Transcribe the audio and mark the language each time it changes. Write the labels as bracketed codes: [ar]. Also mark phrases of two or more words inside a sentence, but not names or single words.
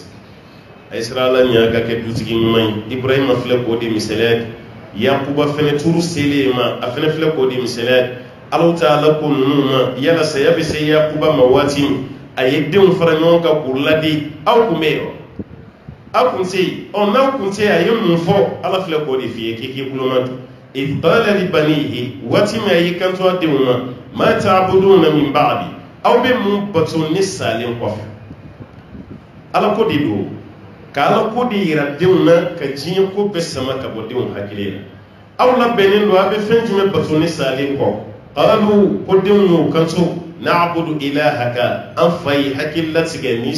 [bm] a ye sira ala ɲa ka kɛ dutigi ɲuman ye Ibrahima filɛ k'o de misaliya Yakuba fɛnɛ turu selen ma a fɛnɛ filɛ k'o de misaliya Alahu Taala ko ninnu ma yala saya bɛ se Yakuba ma waati min a ye denw fara ɲɔgɔn kan k'u ladi aw kun bɛ yen aw kun tɛ yen n'aw kun tɛ yen a ye mun fɔ Ala filɛ k'o de f'i ye k'i kuloma don [ar] إذ قال لبنيه [bm] waati min a y'i kanto a denw ma [ar] ما تعبدون من بعدي [bm] aw bɛ mun bato ne salen kɔfɛ Ala ko de don ka Ala ko de yira denw na ka diɲɛ ko bɛɛ sama ka bɔ denw hakili la aw labɛnnen don a bɛ fɛn jumɛn bato ne salen kɔ qalu ko denw y'o kanto [ar] نعبد إلهك [bm] an fa ye hakili latigɛ n'i